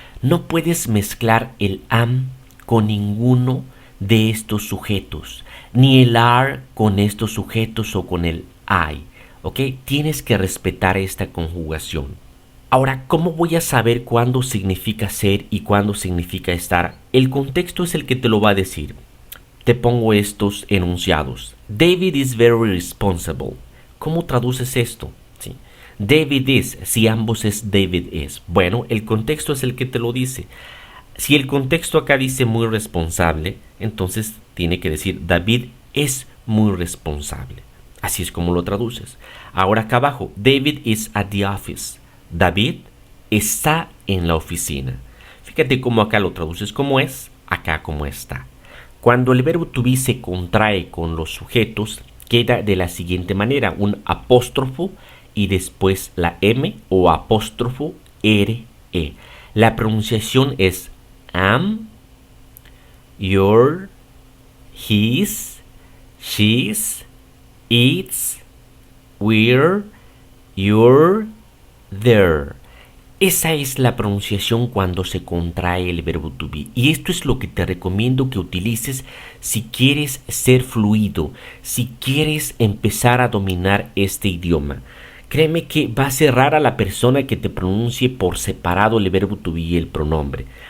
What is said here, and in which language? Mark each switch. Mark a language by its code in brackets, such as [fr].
[es] No puedes mezclar el am con ninguno de estos sujetos, ni el are con estos sujetos o con el I, ¿ok? Tienes que respetar esta conjugación. Ahora, ¿cómo voy a saber cuándo significa ser y cuándo significa estar? El contexto es el que te lo va a decir. Te pongo estos enunciados. [en] David is very responsible. [es] ¿Cómo traduces esto? ¿Sí? [en] David is, [es] si ambos es David is. Bueno, el contexto es el que te lo dice. Si el contexto acá dice muy responsable, entonces tiene que decir David es muy responsable. Así es como lo traduces. Ahora acá abajo, [en] David is at the office. [es] David está en la oficina. Fíjate cómo acá lo traduces como es, acá como está. Cuando el verbo to be se contrae con los sujetos, queda de la siguiente manera, un apóstrofo y después la M o apóstrofo RE. La pronunciación es [en] am, your, his, she's, it's, we're, you're, there. [es] Esa es la pronunciación cuando se contrae el verbo to be. Y esto es lo que te recomiendo que utilices si quieres ser fluido, si quieres empezar a dominar este idioma. Créeme que va a ser rara la persona que te pronuncie por separado el verbo to be y el pronombre.